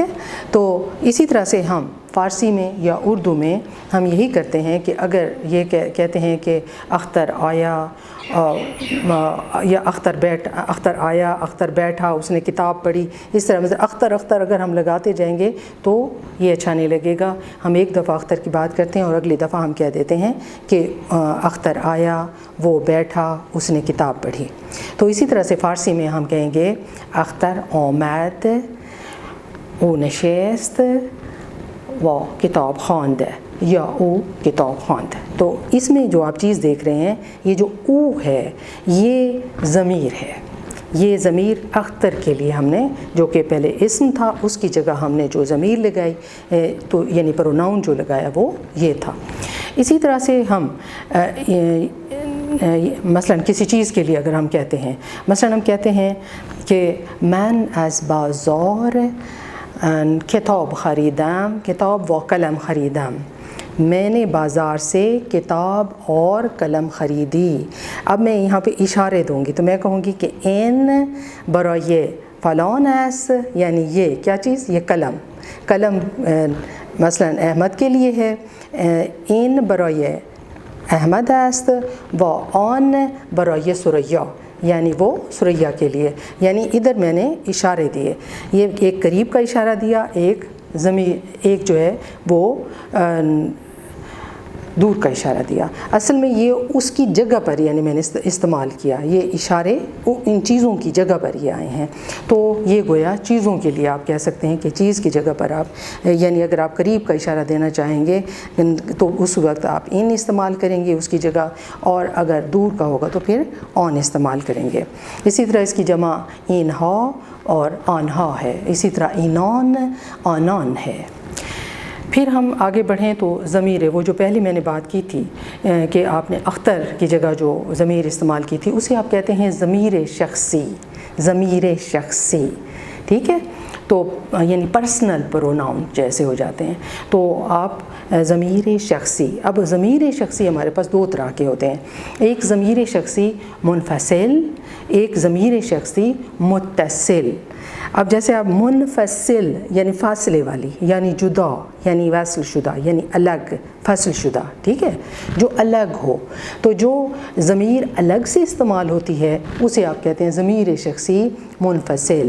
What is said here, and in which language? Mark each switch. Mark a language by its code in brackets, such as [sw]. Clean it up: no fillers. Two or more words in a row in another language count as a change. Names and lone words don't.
[ur] تو اسی طرح سے ہم فارسی میں یا اردو میں ہم یہی کرتے ہیں کہ اگر یہ کہتے ہیں کہ اختر آیا یا اختر آیا، اختر بیٹھا، اس نے کتاب پڑھی، اس طرح مطلب اختر اگر ہم لگاتے جائیں گے تو یہ اچھا نہیں لگے گا۔ ہم ایک دفعہ اختر کی بات کرتے ہیں اور اگلی دفعہ ہم کہہ دیتے ہیں کہ اختر آیا، وہ بیٹھا، اس نے کتاب پڑھی۔ [fa] تو اسی طرح سے فارسی میں ہم کہیں گے اختر آمد، او نشست و کتاب خواند، یا او کتاب خواند۔ [ur] تو اس میں جو آپ چیز دیکھ رہے ہیں، یہ جو او ہے یہ ضمیر ہے۔ یہ ضمیر اختر کے لیے ہم نے، جو کہ پہلے اسم تھا، اس کی جگہ ہم نے جو ضمیر لگائی، تو یعنی پروناؤن جو لگایا وہ یہ تھا۔ اسی طرح سے ہم مثلا کسی چیز کے لیے اگر ہم کہتے ہیں، مثلا ہم کہتے ہیں کہ [fa] من از بازار کتاب خریدم، کتاب و قلم خریدم، [ur] میں نے بازار سے کتاب اور قلم خریدی۔ اب میں یہاں پہ اشارے دوں گی تو میں کہوں گی کہ [fa] این برای فلان است، [ur] یعنی یہ کیا چیز، یہ قلم مثلا احمد کے لیے ہے، [fa] این برای احمد است و آن برای سریا، [ur] یعنی وہ سریا کے لیے۔ یعنی ادھر میں نے اشارے دیے، یہ ایک قریب کا اشارہ دیا، ایک ایک جو ہے وہ دور کا اشارہ دیا۔ اصل میں یہ اس کی جگہ پر یعنی میں نے استعمال کیا، یہ اشارے ان چیزوں کی جگہ پر یہ آئے ہیں۔ تو یہ گویا چیزوں کے لیے آپ کہہ سکتے ہیں کہ چیز کی جگہ پر آپ، یعنی اگر آپ قریب کا اشارہ دینا چاہیں گے تو اس وقت آپ ان استعمال کریں گے اس کی جگہ، اور اگر دور کا ہوگا تو پھر آن استعمال کریں گے۔ اسی طرح اس کی جمع اینہا اور آنہا ہے، اسی طرح اینان، آنان ہے۔ پھر ہم آگے بڑھیں تو ضمیر، وہ جو پہلی میں نے بات کی تھی کہ آپ نے اختر کی جگہ جو ضمیر استعمال کی تھی، اسے آپ کہتے ہیں ضمیر شخصی، ضمیر شخصی، ٹھیک ہے؟ تو یعنی [en] personal pronoun [ur] جیسے ہو جاتے ہیں۔ تو آپ ضمیر شخصی، اب ضمیر شخصی ہمارے پاس دو طرح کے ہوتے ہیں، ایک ضمیر شخصی منفصل، ایک ضمیر شخصی متصل۔ اب جیسے آپ منفصل یعنی فاصلے والی، یعنی جدا، یعنی وصل شدہ، یعنی الگ، فصل شدہ، ٹھیک ہے، جو الگ ہو، تو جو ضمیر الگ سے استعمال ہوتی ہے اسے آپ کہتے ہیں ضمیر شخصی منفصل۔